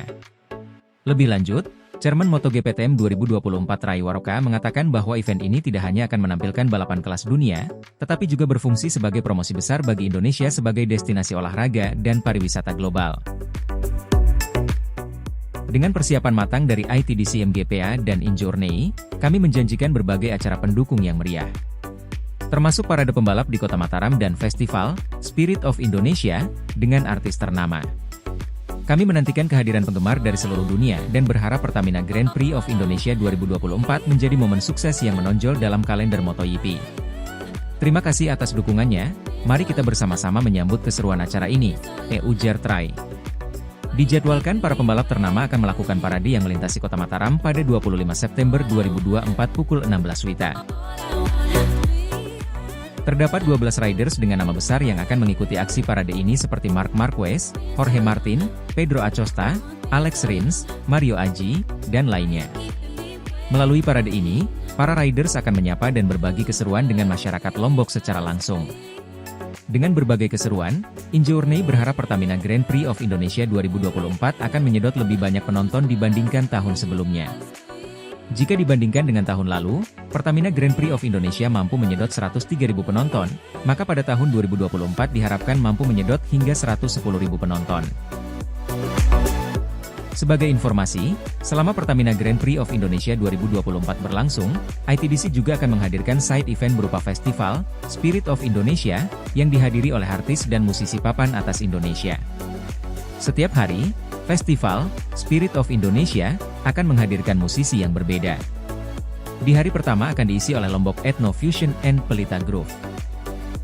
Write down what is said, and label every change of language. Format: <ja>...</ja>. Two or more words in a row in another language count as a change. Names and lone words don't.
<id>Lebih lanjut, Chairman MotoGP TM 2024 Ray Waroka mengatakan bahwa event ini tidak hanya akan menampilkan balapan kelas dunia, tetapi juga berfungsi sebagai promosi besar bagi Indonesia sebagai destinasi olahraga dan pariwisata global. Dengan persiapan matang dari ITDC MGPA dan Injourney, kami menjanjikan berbagai acara pendukung yang meriah, termasuk parade pembalap di Kota Mataram dan festival Spirit of Indonesia dengan artis ternama. Kami menantikan kehadiran penggemar dari seluruh dunia dan berharap Pertamina Grand Prix of Indonesia 2024 menjadi momen sukses yang menonjol dalam kalender MotoGP. Terima kasih atas dukungannya, mari kita bersama-sama menyambut keseruan acara ini, ujar Trai. Dijadwalkan para pembalap ternama akan melakukan parade yang melintasi Kota Mataram pada 25 September 2024 pukul 16 WITA. Terdapat 12 riders dengan nama besar yang akan mengikuti aksi parade ini seperti Marc Marquez, Jorge Martin, Pedro Acosta, Alex Rins, Mario Aji, dan lainnya. Melalui parade ini, para riders akan menyapa dan berbagi keseruan dengan masyarakat Lombok secara langsung. Dengan berbagai keseruan, Injourney berharap Pertamina Grand Prix of Indonesia 2024 akan menyedot lebih banyak penonton dibandingkan tahun sebelumnya. Jika dibandingkan dengan tahun lalu, Pertamina Grand Prix of Indonesia mampu menyedot 103.000 penonton, maka pada tahun 2024 diharapkan mampu menyedot hingga 110.000 penonton. Sebagai informasi, selama Pertamina Grand Prix of Indonesia 2024 berlangsung, ITDC juga akan menghadirkan</id> <en>side event</en> <id>berupa festival Spirit of Indonesia, yang dihadiri oleh artis dan musisi papan atas Indonesia. Setiap hari, Festival Spirit of Indonesia akan menghadirkan musisi yang berbeda. Di hari pertama akan diisi oleh Lombok Ethno Fusion and Pelita Groove.</id>